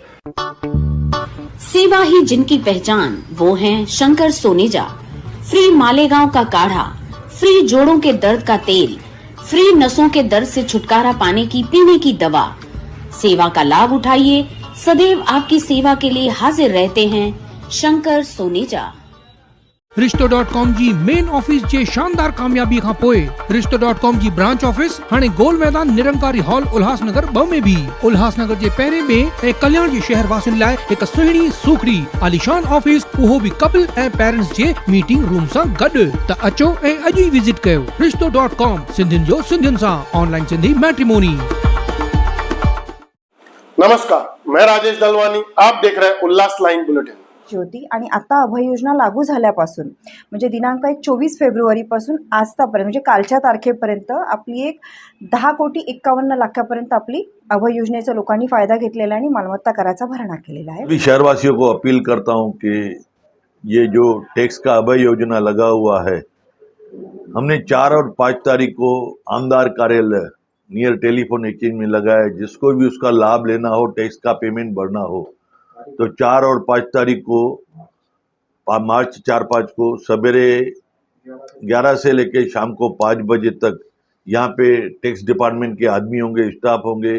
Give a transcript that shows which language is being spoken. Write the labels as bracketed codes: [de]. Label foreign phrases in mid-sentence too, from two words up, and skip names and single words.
[hi] सेवा ही जिनकी पहचान, वो हैं शंकर सोनेजा। फ्री मालेगांव का काढ़ा, फ्री जोड़ों के दर्द का तेल, फ्री नसों के दर्द से छुटकारा पाने की पीने की दवा। सेवा का लाभ उठाइए, सदैव आपकी सेवा के लिए हाजिर रहते हैं शंकर सोनेजा। [sd] रिश्तो.com जी [en] main office [sd] जे शानदार कामयाबी खां पोइ रिश्तो.com जी [en] branch office [sd] हाणे गोल मैदान निरंकारी हॉल उल्हासनगर 2 में भी उल्हासनगर जे पहिरें में ऐं कल्याण जे शहर वासियुनि लाइ हिक सुहिणी सूखड़ी आलीशान ऑफिस, उहो भी कपल ऐं पेरेंट्स जे [en] meeting room [sd] सां गॾु। त अचो ऐं अॼु ई विजिट कयो रिश्तो.com, सिंधियुनि जो सिंधियुनि सां, [en] online Sindhi matrimony. [hi] नमस्कार, मैं राजेश दलवानी, आप देख रहे हैं उल्लास लाईन बुलेटिन। [mr] ज्योती आणि आता अभय योजना लागू झाल्यापासून म्हणजे दिनांक 24 फेब्रुवारीपासून आजतापर्यंत म्हणजे कालच्या तारखेपर्यंत आपली एक 10,51 लाखापर्यंत आपली अभय योजनेचा लोकांनी फायदा घेतलेला आणि मालमत्ता कराचा भरणा केलेला है। [hi] भी शहरवासियों को अपील करता हूं कि ये जो टैक्स का अभय योजना लगा हुआ है, हमने 4 और 5 तारीख को आमदार कार्यालय [en] near telephone exchange [hi] में लगाया। जिसको भी उसका लाभ लेना हो, टैक्स का पेमेंट भरना हो, तो 4 और 5 तारीख को मार्च 4-5 को सवेरे 11 से लेकर शाम को 5 बजे तक यहाँ पे [en] tax department [hi] के आदमी होंगे, स्टाफ होंगे।